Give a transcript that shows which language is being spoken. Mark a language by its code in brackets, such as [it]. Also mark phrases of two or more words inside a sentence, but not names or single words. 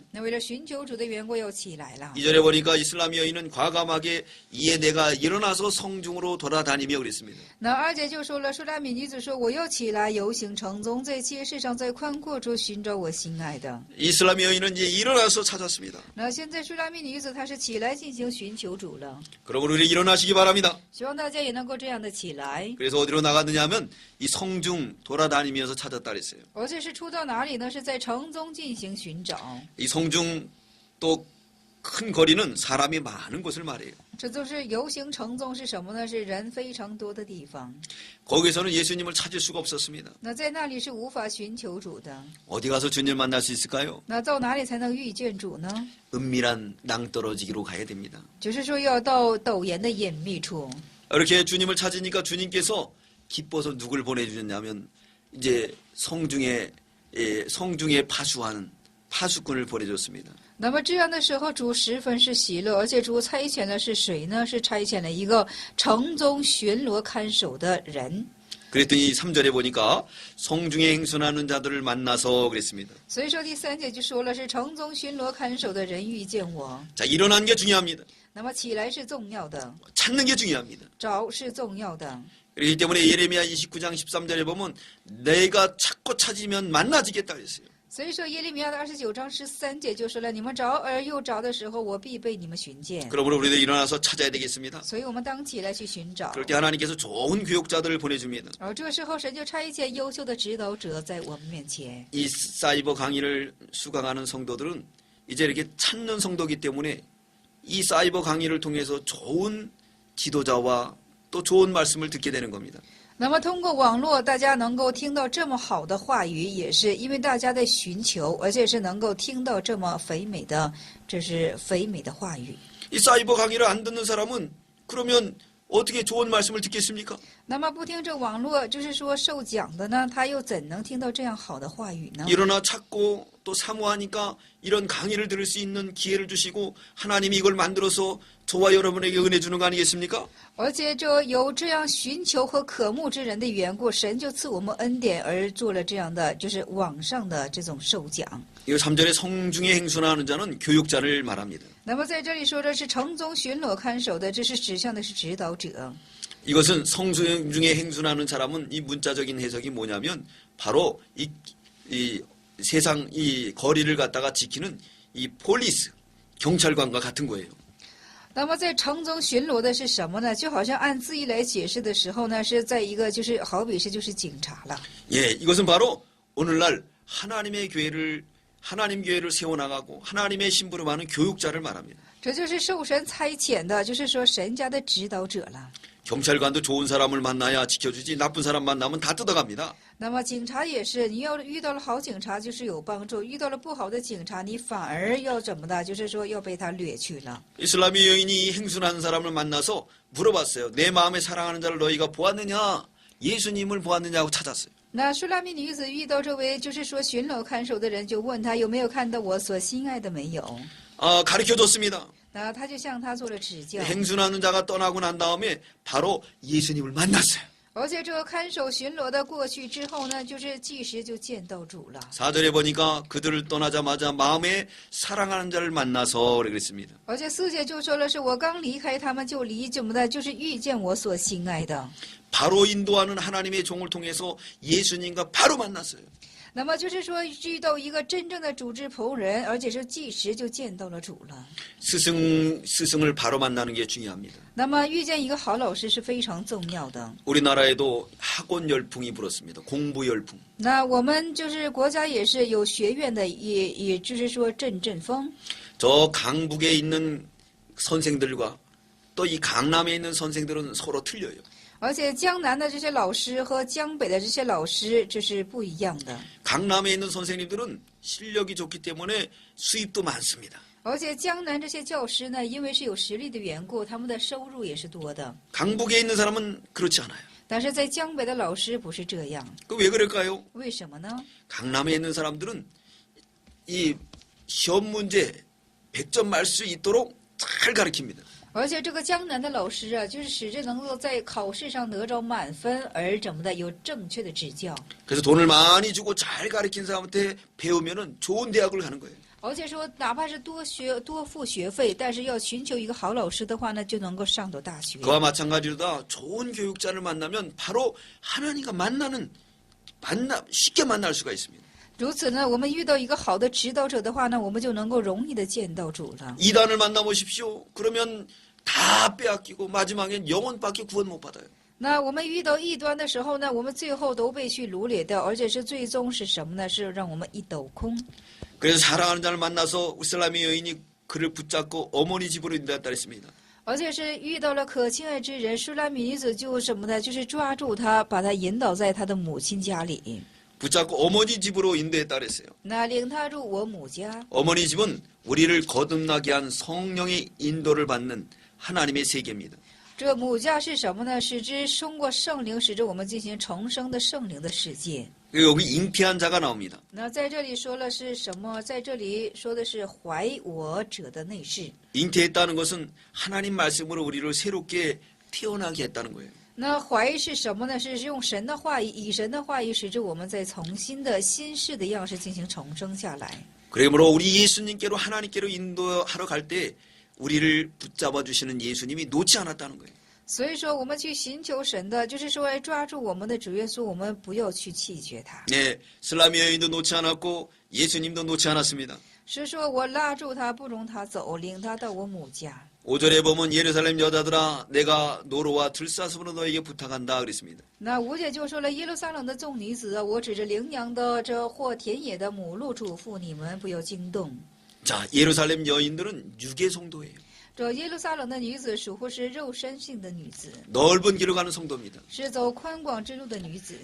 [zh] 那为了寻求主的缘故，要起来了。 [ko] 2절에 보니까 이슬람 여인은 과감하게 이에 내가 일어나서 성중으로 돌아다니며 그랬습니다. [zh] 那2节就说了，舒拉米女子说：“我要起来游行城中，在街市上，在宽阔处寻找我心爱的。 [ko] 이슬람 여인은 이제 일어나서 찾았습니다. ” [zh] 那现在舒拉米女子她是起来进行寻求主了， [ko] 그러므로 우리 일어나시기 바랍니다. [zh] 希望大家也能够这样的起来。 [ko] 그래서 어디로 나갔느냐 하면 이 성중 돌아다니면서 찾았다 그랬어요. [zh] 而且是出到哪里呢？是在城中进行寻找。 [ko] 이 성중 또 큰 거리는 사람이 많은 곳을 말해요. [zh] 这就是游行城中是什么呢？是人非常多的地方。 [ko] 거기서는 예수님을 찾을 수가 없었습니다. [zh] 那在那里是无法寻求主的。 [ko] 어디 가서 주님을 만날 수 있을까요? [zh] 那到哪里才能遇见主呢？ [ko] 은밀한 낭떠러지기로 가야 됩니다. [zh] 就是说要到陡岩的隐秘处。 [ko] 이렇게 주님을 찾으니까 주님께서 기뻐서 누굴 보내주셨냐면 이제 성중에 파수하는 파수꾼을 보내줬습니다. [zh] 那么这样的时候，主十分是喜乐，而且主差遣的是谁呢？是差遣了一个城中巡逻看守的人。 [ko] 그랬더니 3절에 보니까 성중에 행순하는 자들을 만나서 그랬습니다. [zh] 所以说第3节就说了，是城中巡逻看守的人遇见我。 [ko] 자, 일어난 게 중요합니다. [zh] 那么起来是重要的， [ko] 찾는 게 중요합니다. [zh] 找是重要的。 [ko] 그렇기 때문에 예레미야 29장 13절에 보면 내가 찾고 찾으면 만나지겠다 그랬어요. [zh] 所以说耶利米亚的29章13节就说了：“你们找而又找的时候，我必被你们寻见。 [ko] 그러므로 우리도 일어나서 찾아야 되겠습니다. ” [zh] 所以我们当起来去寻找。 [ko] 그럴 때 하나님께서 좋은 교육자들을 보내줍니다. [zh] 而这时候，神就差遣优秀的指导者在我们面前。 [ko] 이 사이버 강의를 수강하는 성도들은 이제 이렇게 찾는 성도이기 때문에 이 사이버 강의를 통해서 좋은 지도자와 또 좋은 말씀을 듣게 되는 겁니다. [zh] 那么通过网络，大家能够听到这么好的话语，也是因为大家在寻求，而且是能够听到这么肥美的，这是肥美的话语。 [ko] 이 사이버 강의를 안 듣는 사람은 그러면 어떻게 좋은 말씀을 듣겠습니까? [zh] 那么不听这网络，就是说受讲的呢，他又怎能听到这样好的话语呢？ [ko] 일어나 찾고 또 사모하니까 이런 강의를 들을 수 있는 기회를 주시고 하나님이 이걸 만들어서 저와 여러분에게 은혜 주는 거 아니겠습니까? [zh] 而且这有这样寻求和渴慕之人的缘故，神就赐我们恩典，而做了这样的就是网上的这种受讲。 [ko] 이거 3절에 성중에 행순하는 자는 교육자를 말합니다. [zh] 那么在这里说的是城中巡逻看守的，这是指向的是指导者。 [ko] 이것은 성중에 행순하는 사람은 이 문자적인 해석이 뭐냐면 바로 이 세상 이 거리를 갖다가 지키는 이 폴리스 경찰관과 같은 거예요. [zh] 那么在城中巡逻的是什么呢？就好像按字义来解释的时候呢，是在一个就是好比是就是警察了。 [ko] 예, 이것은 바로 오늘날 하나님 교회를 세워나가고 하나님의 심부름 하는 교육자를 말합니다. [zh] 这就是受神差遣的，就是说神家的指导者了。 [ko] 경찰관도 좋은 사람을 만나야 지켜주지 나쁜 사람 만나면 다 뜯어갑니다. [zh] 那么警察也是，你要遇到了好警察就是有帮助，遇到了不好的警察，你反而要怎么的？就是说要被他掠去了。 [ko] 이슬람의 여인이 행순하는 사람을 만나서 물어봤어요. 내 마음에 사랑하는 자를 너희가 보았느냐? 예수님을 보았느냐고 찾았어요. [zh] 那舒拉密女子遇到这位就是说巡逻看守的人，就问他有没有看到我所心爱的没有？ [ko] 가르쳐줬습니다. [zh] 那他就向他做了指教。 [ko] 행순하는 자가 떠나고 난 다음에 바로 예수님을 만났어요. [zh] 而且这个看守巡逻的过去之后呢，就是即时就见到主了。 [ko] 4절에 보니까 그들을 떠나자마자 마음에 사랑하는 자를 만나서 그랬습니다. [zh] 而且四节就说了，是我刚离开他们就怎么的，就是遇见我所心爱的。 [ko] 바로 인도하는 하나님의 종을 통해서 예수님과 바로 만났어요. [zh] 那么就是说遇到一个真正的主之仆人，而且是即时就见到了主了。 [ko] 스승을 바로 만나는 게 중요합니다. [zh] 那么遇见一个好老师是非常重要的。 [ko] 우리나라에도 학원 열풍이 불었습니다. 공부 열풍. [zh] 那我们就是国家也是有学院的，也就是说阵风。 [ko] 저 강북에 있는 선생들과 또 이 강남에 있는 선생들은 서로 틀려요. [zh] 而且江南的这些老师和江北的这些老师这是不一样的。 [ko] 강남에 있는 선생님들은 실력이 좋기 때문에 수입도 많습니다. [zh] 而且江南这些教师呢，因为是有实力的缘故，他们的收入也是多的。 [ko] 강북에 있는 사람은 그렇지 않아요. [zh] 但是在江北的老师不是这样， [ko] 그 왜 그럴까요? [zh] 为什么呢？ [ko] 강남에 있는 사람들은 이 시험 문제 100점 맞을 수 있도록 잘 가르칩니다. [zh] 而且这个江南的老师啊，就是使之能够在考试上得着满分，而怎么的有正确的指教。 [ko] 그래서 돈을 많이 주고 잘 가르친 사람한테 배우면은 좋은 대학을 가는 거예요. [zh] 而且说，哪怕是多付学费，但是要寻求一个好老师的话呢，就能够上到大学。 [ko] 그와 마찬가지로다 좋은 교육자를 만나면 바로 하나님과 쉽게 만날 수가 있습니다. [zh] 如此呢，我们遇到一个好的指导者的话呢，我们就能够容易的见到主了。 [ko] 이단을 만나보십시오. 그러면 다 빼앗기고 마지막엔 영혼밖에 구원 못 받아요. [zh] 那我们遇到异端的时候呢，我们最后都被去掳掠掉，而且是最终是什么呢？是让我们一斗空。 [ko] 그래서 사랑하는 자를 만나서 이슬람의 여인이 그를 붙잡고 어머니 집으로 인도했다 했습니다. [zh] 而且是遇到了可亲爱之人，舒拉米女子就什么呢？就是抓住他，把他引导在他的母亲家里。 [ko] 붙잡고 어머니 집으로 인도했다 그랬어요. [zh] 那领他入我母家。 [ko] 어머니 집은 우리를 거듭나게 한 성령의 인도를 받는 하나님의 세계입니다. [zh] 这母家是什么呢？使之通过圣灵，使着我们进行重生的圣灵的世界。 [ko] 여기 잉태한 자가 나옵니다. [zh] 那在这里说了是什么？在这里说的是怀我者的内室。 [ko] 잉태했다는 것은 하나님 말씀으로 우리를 새롭게 태어나게 했다는 거예요. [zh] 那怀是什么呢？是用神的话语，以神的话语，使之我们在从新的新式的样式进行重生下来。 [ko] 그러므로 우리 예수님께로 하나님께로 인도하러 갈 때 우리를 붙잡아 주시는 예수님이 놓지 않았다는 거예요. [zh] 所以说，我们去寻求神的，就是说来抓住我们的主耶稣，我们不要去弃绝他。 [ko] 네, 슬라미 여인도 놓지 않았고 예수님도 놓지 않았습니다. [zh] 是说我拉住他，不容他走，领他到我母家。 [ko] 5절에 보면 예루살렘 여자들아 내가 노로와 들사슴으로 너에게 부탁한다 그랬습니다. [zh] 那五姐就说了：耶路撒冷的众女子啊，我指着羚羊的这或田野的母鹿嘱咐你们，不要惊动。 [ko] 자, 예루살렘 여인들은 육의 성도예요. [zh] 这耶路撒冷的女子属乎是肉身性的女子， [ko] 넓은 길로 가는 성도입니다. [zh] 是走宽广之路的女子。